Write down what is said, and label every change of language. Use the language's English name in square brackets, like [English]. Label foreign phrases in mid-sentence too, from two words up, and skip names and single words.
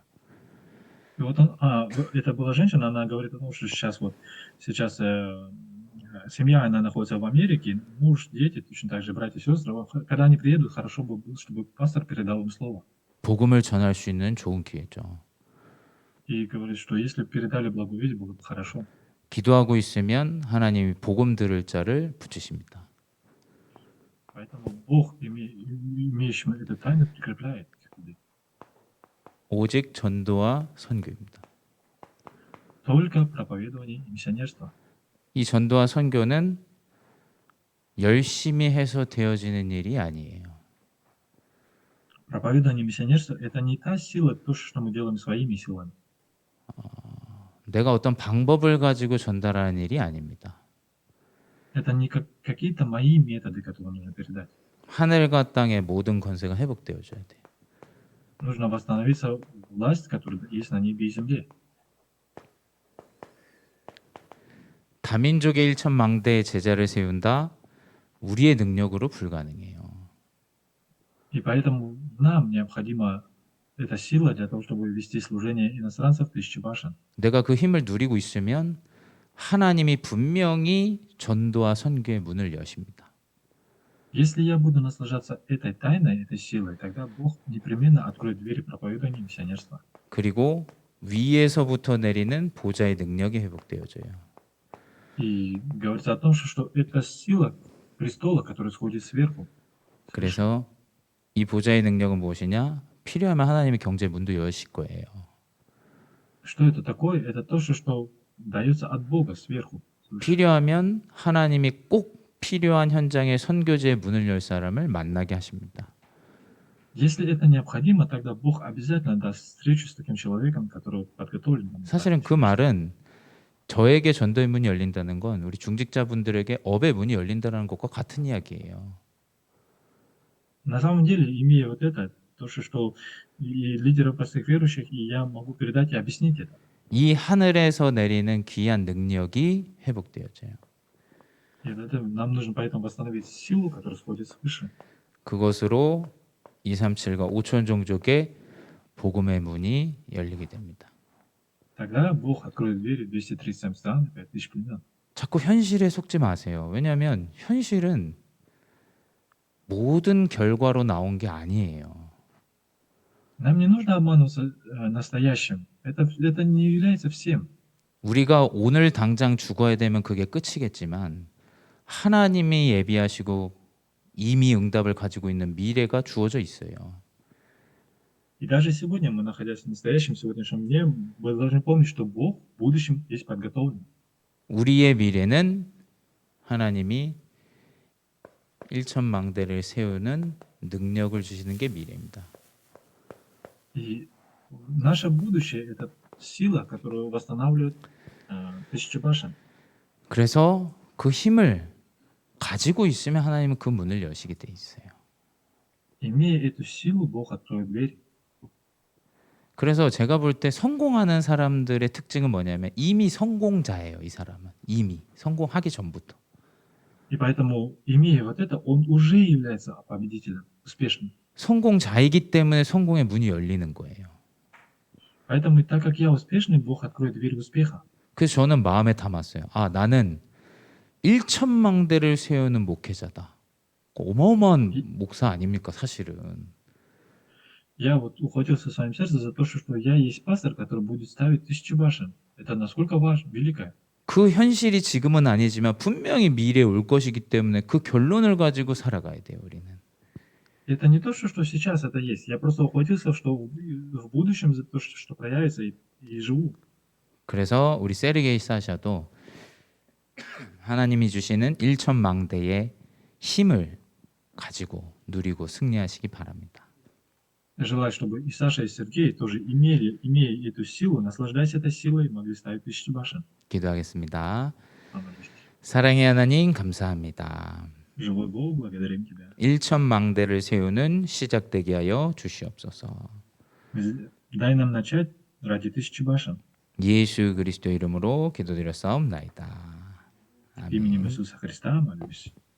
[Russian] И вот это была женщина, она говорит о том, что сейчас семья, она находится в Америке, муж, дети, точно так же братья и сестры. Когда они приедут, хорошо бы было, чтобы пастор передал им слово. [Korean] 복음을 전할 수 있는 좋은 기회죠. [Russian] И говорит, что если бы передали благую весть, было бы хорошо. [Korean] 기도하고 있으면 하나님이 복음 들을 자를 붙이십니다. [Russian] Поэтому Бог, имеющим эту тайну, прикрепляет этих людей. [Korean] 오직 전도와 선교입니다. [Russian] Только проповедование и миссионерство. [Korean] 이 전도와 선교는 열심히 해서 되어지는 일이 아니에요. [Russian] Проповедование и миссионерство – это не та сила, то, что мы делаем своими силами. [Korean] 내가 어떤 방법을 가지고 전달하는 일이 아닙니다. [Russian] Это не какие-то мои методы, которые нужно передать. [Korean] 하늘과 땅의 모든 권세가 회복되어져야 돼요. [Russian] Нужно восстановиться власть, которая есть на небе и земле. [Korean] 다민족의 1천망대의 제자를 세운다. 우리의 능력으로 불가능해요. [Russian] И поэтому нам необходима эта сила для того, чтобы вести служение иностранцев тысячи башен. [Korean] 내가 그 힘을 누리고 있으면 하나님이 분명히 전도와 선교의 문을 여십니다. [Russian] Если я буду наслаждаться этой тайной, этой силой, тогда Бог непременно откроет двери проповедования и миссионерства. [Korean] 그리고 위에서부터 내리는 보좌의 능력이 회복되어져요. [Russian] И говорится о том, что это сила престола, которая сходит сверху. [Korean] 그래서 이 보좌의 능력은 무엇이냐? 필요하면 하나님의 경제 문도 여실 거예요. [Russian] Что это такое? Это то, что дается от Бога сверху. [Korean] 필요하면 하나님이 꼭 필요한 현장에 선교제의 문을 열 사람을 만나게 하십니다. [Russian] Если это необходимо, тогда Бог обязательно даст встречу с таким человеком, который подготовлен. [Korean] 사실은 그 말은 저에게 전도의 문이 열린다는 건 우리 중직자분들에게 업의 문이 열린다는 것과 같은 이야기예요. [Russian] На самом деле, имея вот это, то, что и лидеры простых верующих, и я могу передать и объяснить это. [Korean] 이 하늘에서 내리는 귀한 능력이 회복되어져요. [Russian] И нам нужно поэтому восстановить силу, которая сходит свыше. [Korean] 그것으로 237과 5천 종족의 복음의 문이 열리게 됩니다. [Russian] Тогда Бог откроет двери 237 стран и 5000 племен. [Korean] 자꾸 현실에 속지 마세요. 왜냐하면 현실은 모든 결과로 나온 게 아니에요. [Russian] Нам не нужно обманываться настоящим. Это не является всем. [Korean] 우리가 오늘 당장 죽어야 되면 그게 끝이겠지만 하나님이 예비하시고 이미 응답을 가지고 있는 미래가 주어져 있어요. [Russian] И даже сегодня мы, находясь в настоящем сегодняшнем дне, мы должны помнить, что Бог в будущем есть подготовлен. [Korean] 우리의 미래는 하나님이 1천망대를 세우는 능력을 주시는 게 미래입니다. [Russian] И наше будущее – это сила, которая восстанавливает тысячу башен. [Korean] 그래서 그 힘을 가지고 있으면 하나님은 그 문을 여시게 돼 있어요. [Russian] Имея эту силу, Бог откроет дверь. [Korean] 그래서 제가 볼 때 성공하는 사람들의 특징은 뭐냐면 이미 성공자예요. 이 사람은 이미 성공하기 전부터. [Russian] И поэтому, имея вот это, он уже является победителем, успешным. [Korean] 성공자이기 때문에 성공의 문이 열리는 거예요. [Russian] Поэтому, так как я успешный, Бог откроет дверь успеха. [Korean] 그래서 저는 마음에 담았어요. 아, 나는 1천망대를 세우는 목회자다. 어마어마한 목사 아닙니까, 사실은. [Russian] Я вот ухватился в своем сердце за то, что я есть пастор, который будет ставить 1000 башен. Это насколько важно, великое. [Korean] 그 현실이 지금은 아니지만 분명히 미래에 올 것이기 때문에 그 결론을 가지고 살아가야 돼요, 우리는. [Russian] Это не то, что сейчас это есть. Я просто ухватился, что в будущем за то, что проявится, и живу. [Korean] 그래서 우리 세르게이 사샤도 하나님이 주시는 일천망대의 힘을 가지고 누리고 승리하시기 바랍니다. [Russian] Желаю, чтобы и Саша, и Сергей тоже имея эту силу, наслаждаясь этой силой, могли ставить тысячи башен. [Korean] 기도하겠습니다. [Russian] Помолимся. [Korean] 사랑의 하나님 감사합니다. [Russian] Живой Бог, благодарим Тебя. [Korean] 일천망대를 세우는 시작되게 하여 주시옵소서. [Russian] Дай нам начать ради тысячи башен. [Korean] 예수 그리스도 이름으로 기도드렸사옵나이다. [Russian] Именем [Korean] 아멘. [Russian] Иисуса Христа молюсь.